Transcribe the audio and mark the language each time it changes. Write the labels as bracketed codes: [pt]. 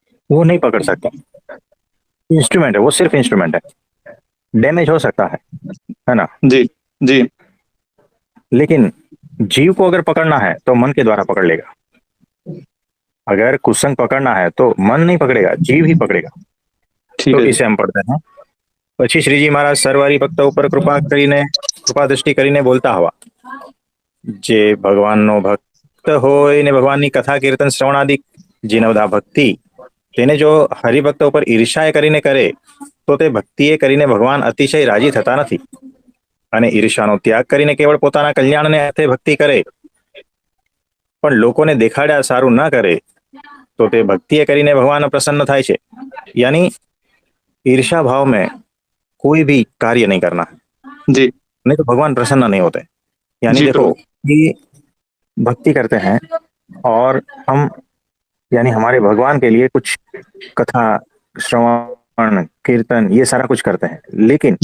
[hi] वो नहीं पकड़ सकता, इंस्ट्रूमेंट है, वो सिर्फ इंस्ट्रूमेंट है। डैमेज हो सकता है ना? जी। जी। लेकिन जीव को अगर पकड़ना है तो मन के द्वारा पकड़ लेगा। अगर कुसंग पकड़ना है तो मन नहीं पकड़ेगा, जीव ही पकड़ेगा। ठीक तो है जी। इसे हम पढ़ते हैं। [gu] પછી શ્રીજી મહારાજ સરવારી ભક્ત ઉપર કૃપા કરીને, કૃપા દ્રષ્ટિ કરીને બોલતા હવા, જે ભગવાનનો ભક્ત હોય ને ભગવાનની કથા કીર્તન શ્રવણાદિક જે નવધા ભક્તિ, તેને જો હરિભક્ત ઉપર ઈર્ષાએ કરીને કરે, તો તે ભક્તિએ કરીને ભગવાન અતિશય રાજી થતા નથી. અને ઈર્ષાનો ત્યાગ કરીને કેવળ પોતાના કલ્યાણને અર્થે ભક્તિ કરે, પણ લોકોને દેખાડ્યા સારું ન કરે, તો તે ભક્તિએ કરીને ભગવાન પ્રસન્ન થાય છે. [hi] यानी ईर्षा भाव में कोई भी कार्य नहीं करना, जी। नहीं तो भगवान प्रसन्न नहीं होते। यानी जी देखो प्रभु। कि भक्ति करते हैं और हम, यानी हमारे भगवान के लिए कुछ कथा श्रवण कीर्तन ये सारा कुछ करते हैं, लेकिन